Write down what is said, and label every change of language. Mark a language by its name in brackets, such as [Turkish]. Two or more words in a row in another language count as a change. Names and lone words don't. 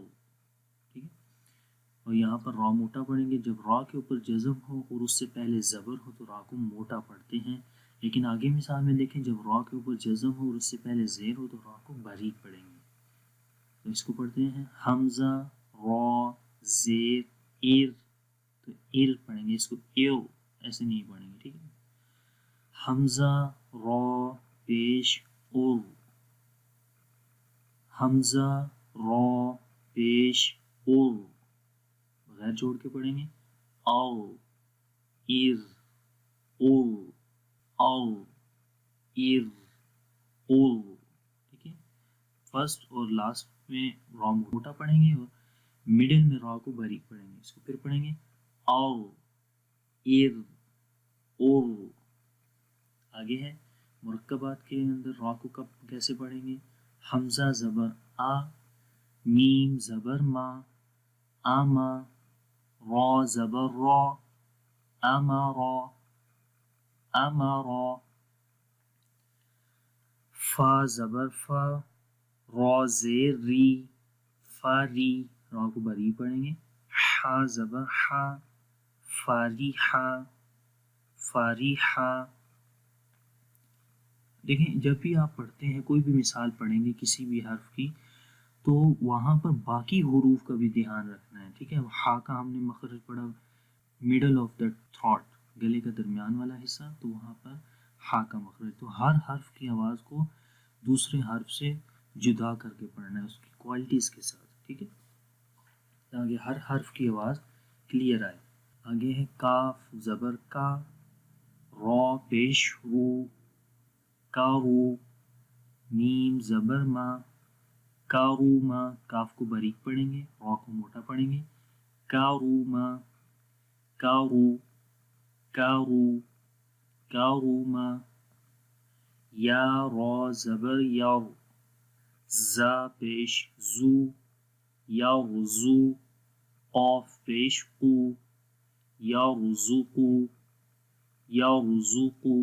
[Urdu] ٹھیک ہے, اور یہاں پر را موٹا پڑھیں گے. جب را کے اوپر جزم ہو اور اس سے پہلے زبر ہو تو را کو موٹا پڑھتے ہیں, لیکن آگے مثال میں دیکھیں جب را کے اوپر جزم ہو اور اس سے پہلے زیر ہو تو را کو باریک پڑھیں گے. تو اس کو پڑھتے ہیں حمزہ را زیر ایر, تو ایر پڑھیں گے, اس کو ایو ایسے نہیں پڑھیں گے. ٹھیک ہے, حمزہ را پیش اور, حمزہ را پیش اور بغیر جوڑ کے پڑھیں گے او ایر او او ایر او. ٹھیک ہے, فرسٹ اور لاسٹ میں را موٹا پڑھیں گے اور مڈل میں را کو باریک پڑھیں گے. اس کو پھر پڑھیں گے او ایر او. آگے ہے مرکبات کے اندر را کو کب کیسے پڑھیں گے. حمزہ زبر آ, میم زبر ما, آما, را زبر را, امارا امارا, فا زبر فا, را زیر ری, فا ری, را کو بری پڑھیں گے. حا زبر حا, فاری حا, فاری حا. دیکھیں جب بھی آپ پڑھتے ہیں کوئی بھی مثال پڑھیں گے کسی بھی حرف کی, تو وہاں پر باقی حروف کا بھی دھیان رکھنا ہے. ٹھیک ہے, ہا کا ہم نے مخرج پڑھا [English] middle of the throat, [Urdu] گلے کا درمیان والا حصہ, تو وہاں پر ہا کا مخرج. تو ہر حرف کی آواز کو دوسرے حرف سے جدا کر کے پڑھنا ہے اس کی کوالٹیز کے ساتھ. ٹھیک ہے, تاکہ ہر حرف کی آواز کلیئر آئے. آگے ہے کاف زبر کا, را پیش رو, کارو, میم زبر ما, کاروما, کاف کو باریک پڑھیں گے, را کو موٹا پڑھیں گے. کاروما کارو کارو کاروما. یا را زبر یاو, زا پیش زو, یا رزو, قاف پیش قو, یا رزوقو یا رزوقو.